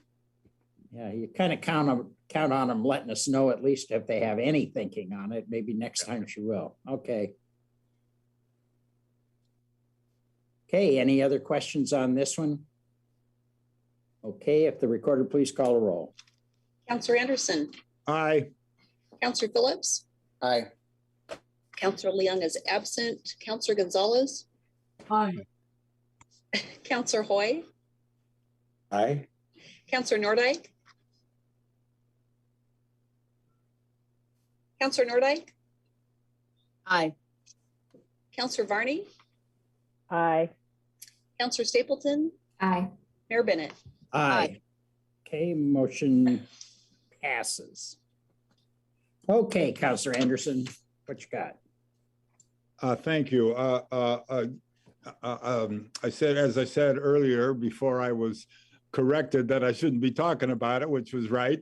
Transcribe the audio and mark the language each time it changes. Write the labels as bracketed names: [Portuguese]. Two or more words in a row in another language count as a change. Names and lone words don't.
[English] Yeah, you kind of count on them letting us know at least if they have any thinking on it. Maybe next time she will. Okay. Okay, any other questions on this one? Okay, if the recorder please call a roll. Councilor Anderson. Aye. Councilor Phillips. Aye. Councilor Leung is absent. Councilor Gonzalez. Aye. Councilor Hoy. Aye. Councilor Nordijk. Councilor Nordijk. Aye. Councilor Varney. Aye. Councilor Stapleton. Aye. Mayor Bennett. Aye. Okay, motion passes. Okay, Councilor Anderson, what you got? Thank you. As I said earlier, before I was corrected that I shouldn't be talking about it, which was right.